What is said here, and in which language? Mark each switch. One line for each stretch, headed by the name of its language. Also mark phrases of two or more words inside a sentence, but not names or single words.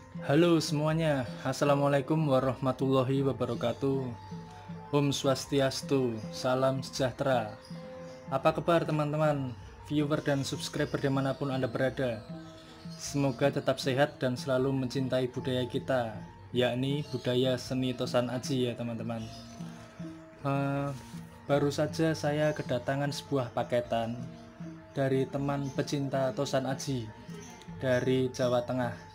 Indonesian: Halo semuanya,
Arabic: السلام عليكم ورحمة الله وبركاته.
Balinese: Om Swastiastu,
Indonesian: salam sejahtera. Apa kabar teman-teman, viewer dan subscriber dimanapun Anda berada? Semoga tetap sehat dan selalu mencintai budaya kita, yakni budaya seni Tosan Aji ya teman-teman. Baru saja saya kedatangan sebuah paketan dari teman pecinta Tosan Aji dari Jawa Tengah.